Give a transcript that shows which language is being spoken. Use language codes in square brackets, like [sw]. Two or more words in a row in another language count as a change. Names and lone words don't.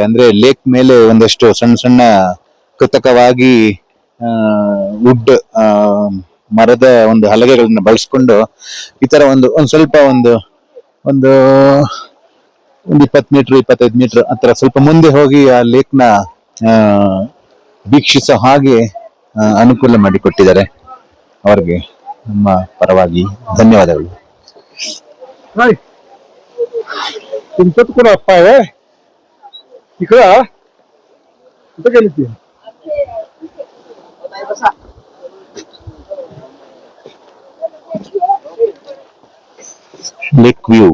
[kn] ಅಂದ್ರೆ ಲೇಕ್ ಮೇಲೆ ಒಂದಷ್ಟು ಸಣ್ಣ ಸಣ್ಣ ಕೃತಕವಾಗಿ ವುಡ್ ಮರದ ಒಂದು ಹಲಗೆಗಳನ್ನ ಬಳಸ್ಕೊಂಡು ಈ ತರ ಒಂದು ಸ್ವಲ್ಪ ಒಂದು 20 ಮೀಟರ್ 25 ಮೀಟರ್ ಹತ್ರ ಸ್ವಲ್ಪ ಮುಂದೆ ಹೋಗಿ ಆ ಲೇಕ್ ನ ವೀಕ್ಷಿಸೋ ಹಾಗೆ ಅನುಕೂಲ ಮಾಡಿಕೊಟ್ಟಿದ್ದಾರೆ. ಅವರಿಗೆ ನಮ್ಮ ಪರವಾಗಿ ಧನ್ಯವಾದಗಳು. [mr] तुमच्यात कोण अप्पा आहे इकडं कुठं गेली ती? [en] lake view